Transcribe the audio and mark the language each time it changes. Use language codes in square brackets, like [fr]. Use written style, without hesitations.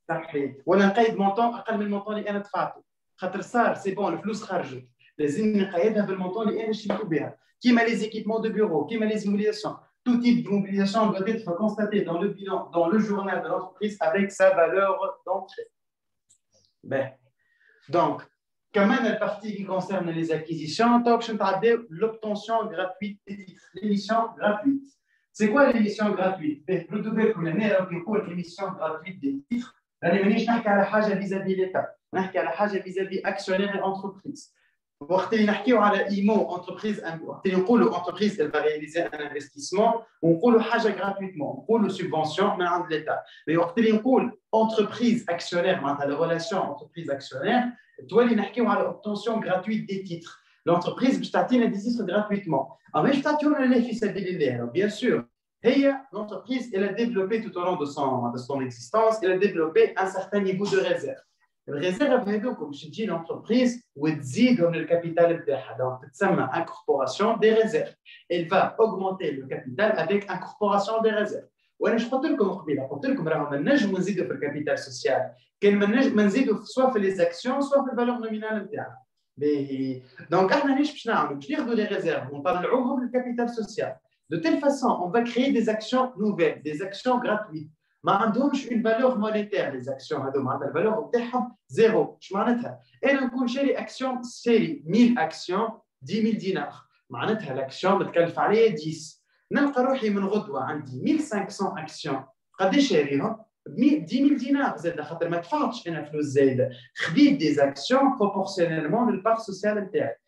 [ar] صحيح ولا نقيد مونطون اقل من المونطون اللي انا دفعته خاطر صار سي بون الفلوس خرجت لازم نقيدها بالمونطون اللي انا شريته بها كيما لي زيكيبمون دو بيرو كيما لي موبيليزاسيون [fr] tout type de mobilisation doit être constaté dans le bilan dans le journal de l'entreprise avec sa valeur d'entrée. Ben. Donc كمان la partie qui concerne les acquisitions donc je vais l'obtention gratuite des titres l'émission gratuite. C'est quoi l'émission gratuite? Plutôt que l'émission gratuite des titres [ar] أنا مانيش نحكي على حاجة [fr] vis-à-vis l'État نحكي على حاجة vis-à-vis actionnaire et entreprise [ar] وقت اللي نحكيو على إيمو [fr] entreprise [ar] وقت اللي نقولوا [fr] entreprise elle va réaliser un investissement ونقولوا حاجة gratuitement نقولوا subvention من عند l'État mais [ar] وقت اللي نقول [fr] entreprise actionnaire معناتها la relation entreprise actionnaire [ar] تولي نحكيو على [fr] obtention gratuite des titres l'entreprise [ar] باش تعطينا [fr] des titres gratuitement [ar] أما باش تعطيونا ليه في سبيل الله [fr] bien sûr l'entreprise, elle a développé tout au long de son existence, elle a développé un certain niveau de réserve. La réserve, c'est l'entreprise où elle dit le capital donc c'est une incorporation des réserves. Elle va augmenter le capital avec incorporation des réserves. [ar] وانا قلت لكم قبيله قلت لكم راهم نجموا نزيدوا في الكابيتال سوسيال كان ما نزيدوا سواء في لي زاكسيون سواء في الفالور نومينال نتاعها باهي دونك احنا باش نعملوا باش ناخذوا لي ريزيرف ونطلعوهم للكابيتال سوسيال. [fr] De telle façon, on va créer des actions nouvelles, des actions gratuites. [ar] ما عندهمش [fr] une valeur monétaire les actions [ar] هذوما la valeur نتاعهم زيرو. اش معناتها؟ انا نكون شاري اكسيون شاري 1000 اكسيون 10000 دينار معناتها الاكسيون متكلف عليها 10 نلقى روحي من غدوه عندي 1500 اكسيون قداش شاريهم؟ 10000 دينار زاد خاطر ما دفعتش انا فلوس زايده خديت دي زاكسيون بروبورسيونيلمون للبار سوسيال نتاعي.